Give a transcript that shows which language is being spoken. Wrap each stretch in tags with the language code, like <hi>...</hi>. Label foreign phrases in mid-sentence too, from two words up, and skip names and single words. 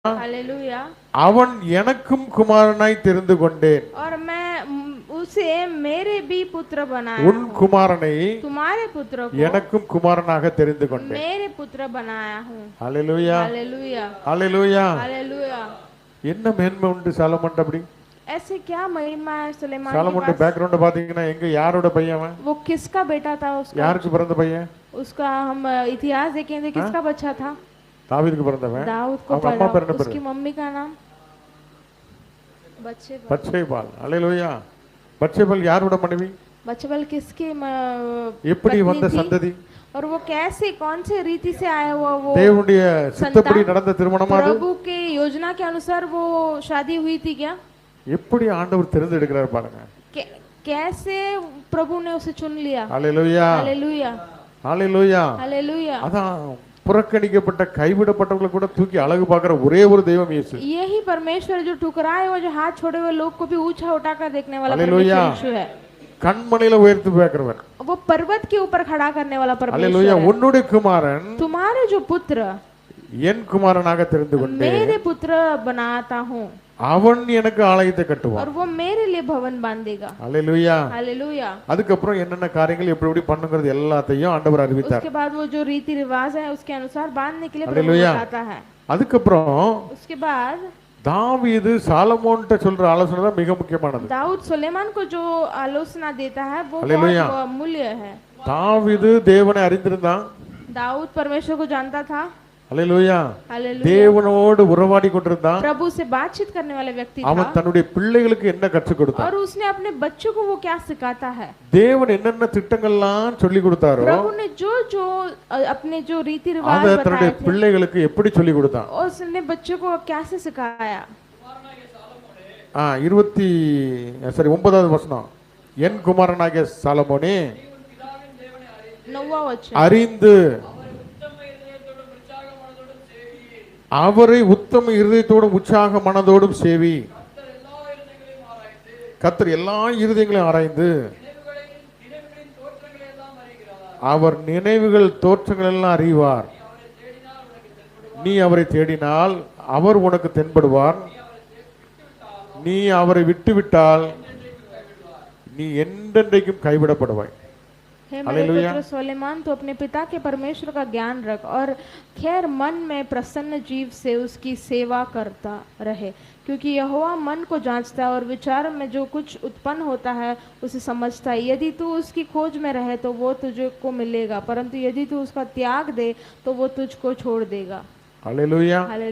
<hi>हालेलुया।</hi> <ta>அவன் எனக்கும் குமாரனாய் தெரிந்து கொண்டேன்.</ta> <hi>और मैं उसे मेरे भी पुत्र बनाया</hi> <ta>உன்</ta> <hi>हूँ।</hi> <ta>குமாரனை</ta> <hi>तुम्हारे पुत्र को</hi> <ta>எனக்கும் குமாரனாக தெரிந்து கொண்டேன்.</ta> <hi>मेरे पुत्र बनाया हूँ।</hi> <ta>ஹalleluya</ta> <hi>हालेलुया।</hi> <ta>ஹalleluya.</ta> <hi>हालेलुया।</hi> <ta>என்ன மேன்மை உண்டு சாலமோன்? அப்படி</ta> <hi>ऐसे क्या महिमा है सुलेमान के</hi> <ta>சாலமோன்</ta> <hi>पास?</hi> <ta>பேக்ரவுண்ட் பாத்தீங்கன்னா எங்க யாரோட பையன் அவன்?</ta> <hi>वो किसका बेटा था? उसका</hi> <ta>யாருக்கு பிறந்த பையன்?</ta> <hi>उसका हम इतिहास देखेंगे किसका बच्चा था?</hi> <ta>தாவீதுக்கு பிறந்தவன்.</ta> <hi>दाऊद को</hi> <ta>அவங்க அம்மா</ta> <hi>पैदा।</hi> <ta>பேர் என்ன</ta> <hi>उसकी</hi> <ta>பேரு?</ta> <hi>मम्मी का नाम बच्चे</hi> <ta>பத்சேபாள். ஹalleluya. பத்சேபாள் யாரோட மனைவி?</ta> <hi>बच्चेबल किसकी</hi> <ta>எப்படி</ta> <hi>पत्नी</hi> <ta>வந்த</ta> <hi>थी?</hi> <ta>சந்ததி?</ta> <hi>और वो कैसे कौन से रीति से आया हुआ वो</hi> <ta>தேவனுடைய சித்தப்படி நடந்த திருமணமா அது?</ta> <hi>प्रभु के योजना के अनुसार वो शादी हुई थी क्या?</hi> <ta>எப்படி ஆண்டவர் தெரிந்தெடுக்கிறார் பாருங்க.</ta> <hi>कैसे प्रभु ने उसे चुन लिया?</hi> <ta>ஹalleluya</ta> <hi>हालेलुया।</hi> <ta>ஹalleluya.</ta> <hi>हालेलुया।</hi> <ta>அதான் புறக்கணிக்கப்பட்ட கைவிடப்பட்டவங்களை கூட தூக்கி அழகு பார்க்கிற ஒரே ஒரு தெய்வம் இயேசு.</ta> <hi>यही परमेश्वर जो ठुकराए हुए जो हाथ छोड़े हुए लोग को भी ऊंचा उठाकर देखने वाला हालेलुया। परमेश्वर यीशु है।</hi> <ta>கண்மணியில உயர்த்தி பார்க்கிறவர்.</ta> <hi>वो पर्वत के ऊपर खड़ा करने वाला परमेश्वर</hi> <ta>ஹalleluya.</ta> <hi>है।</hi> <ta>உன்னுடைய குமாரன்</ta> <hi>तुम्हारे जो पुत्र</hi> <ta>என் குமாரனாக தெரிந்து கொண்டேன்.</ta> <hi>मेरे पुत्र बनाता हूँ</hi> <ta>அவன் எனக்கு ஆலயத்தை</ta> <hi>और</hi> <ta>கட்டுவான்.</ta> <hi>वो मेरे लिए भवन बांधेगा।</hi> <ta>ஹalleluya.</ta> <hi>हालेलुया।</hi> <ta>அதுக்கப்புறம் என்னென்ன காரியங்கள் எப்படி எப்படி பண்ணுங்கிறது எல்லாத்தையும் ஆண்டவர் அறிவித்தார்.</ta> <hi>उसके बाद वो जो रीति रिवाज है उसके अनुसार बांधने के लिए प्रभु हालेलुया। बताता है। அதுக்கப்புறம் उसके बाद</hi> <ta>தாவீது சாலமோன்ட்ட சொல்ற ஆலோசனை தான் மிக முக்கியமானது.</ta> <hi>दाऊद सुलेमान को जो आलोचना देता है वो हालेलुया। बहुत अमूल्य है।</hi> <ta>தாவீது தேவனை அறிந்திருந்தான்.</ta> <hi>दाऊद परमेश्वर को जानता था।</hi> <ta>ஹalleluya.</ta> <hi>हालेलुया।</hi> <ta>தேவனோடு உறவாடி கொண்டிருந்தான்.</ta> <hi>प्रभु से बातचीत करने वाला व्यक्ति</hi> <ta>அவன்</ta> <hi>था</hi> <ta>தன்னுடைய பிள்ளைகளுக்கு என்ன கற்றுக் கொடுத்தான்?</ta> <hi>और उसने अपने बच्चों को वो क्या सिखाता है?</hi> <ta>தேவன் என்னென்ன திட்டங்கள்லாம் சொல்லி கொடுத்தாரோ</ta> <hi>प्रभु ने जो जो अपने जो रीति रिवाज</hi> <ta>அதை தன்னுடைய</ta> <hi>बताए थे</hi> <ta>பிள்ளைகளுக்கு எப்படி சொல்லி கொடுத்தான்?</ta> <hi>उसने बच्चों को कैसे सिखाया?</hi> <ta>9வது வசனம். என் குமாரனாகிய சாலமோனே</ta> <hi>9वां वचन।</hi> <ta>அறிந்து அவரை உத்தம இருதயத்தோடும் உற்சாக மனதோடும் சேவி. கர்த்தர் எல்லா இருதயங்களையும் ஆராய்ந்து அவர் நினைவுகள் தோற்றங்கள் எல்லாம் அறிவார். நீ அவரை தேடினால் அவர் உனக்கு தென்படுவார். நீ அவரை விட்டுவிட்டால் நீ என்றென்றைக்கும் கைவிடப்படுவாய்.</ta> <hi>हे मेरे पुत्र सुलेमान तो अपने पिता के परमेश्वर का ज्ञान रख और खैर मन में प्रसन्न जीव से उसकी सेवा करता रहे, क्योंकि यहोवा मन को जांचता है और विचार में जो कुछ उत्पन्न होता है उसे समझता है। यदि तू उसकी खोज में रहे तो वो तुझको मिलेगा, परंतु यदि तू उसका त्याग दे तो वो तुझको छोड़ देगा।</hi>